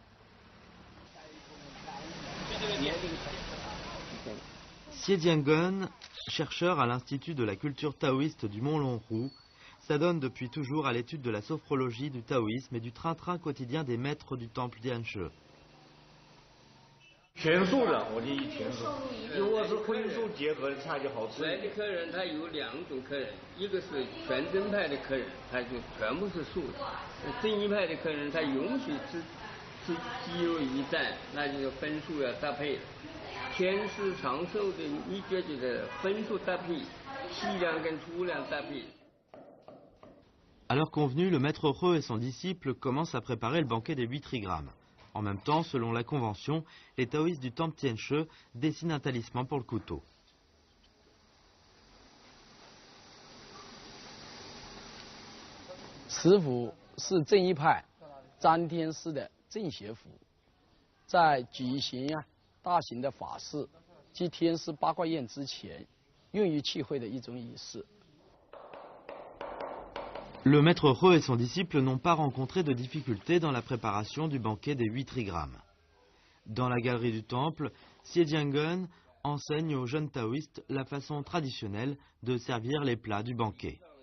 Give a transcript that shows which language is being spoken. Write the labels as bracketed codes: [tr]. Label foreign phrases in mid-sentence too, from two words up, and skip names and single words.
[fr] Xie Jiangen, chercheur à l'Institut de la culture taoïste du mont Longhu, s'adonne depuis toujours à l'étude de la sophrologie du taoïsme et du train-train quotidien des maîtres du temple Tianshe. [zh] 全素的，我建议全素。如果是荤素结合的菜就好吃。来的客人他有2种客人，一个是全真派的客人，他就全部是素的；正一派的客人，他允许吃鸡肉一蘸，那就是荤素要搭配。天师长寿的秘诀就是荤素搭配，细粮跟粗粮搭配。 [fr] À l'heure convenue, le maître He et son disciple commencent à préparer le banquet des 8 trigrammes. En même temps, selon la convention, les taoïstes du temple Tianshe dessinent un talisman pour le couteau. [zh] 此符是正一派张天师的正邪符，在举行大型的法事及天师八卦宴之前，用于契会的一种仪式。 [fr] Le maître He et son disciple n'ont pas rencontré de difficultés dans la préparation du banquet des 8 trigrammes. Dans la galerie du temple, Xie Jiangen enseigne aux jeunes taoïstes la façon traditionnelle de servir les plats du banquet.